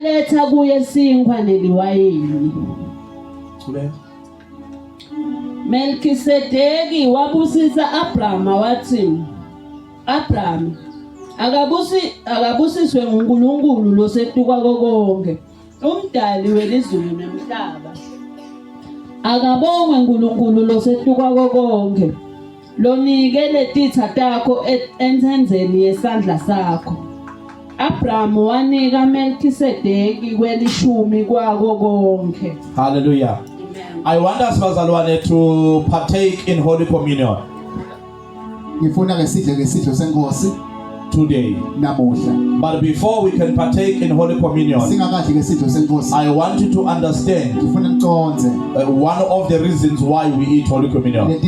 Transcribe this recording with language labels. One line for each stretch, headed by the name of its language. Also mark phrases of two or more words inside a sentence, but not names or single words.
Swati: letha kuye sinkwa neliwayini. Melkisedeki wabusisa Abrahama wathi, Abrahama akabusiswe nguNkulunkulu losetuka konke, umdali welizulu nemhlaba. Akabongwe uNkulunkulu losetuka konke, lonike letitha takho entsenzeni yesandla sakho. Abraham wanika Melkisedeki kwelishumi kwako konke. Hallelujah.
English: I want us, bazalwane, to partake in Holy Communion today. But before we can partake in Holy Communion, I want you to understand one of the reasons why we eat Holy Communion.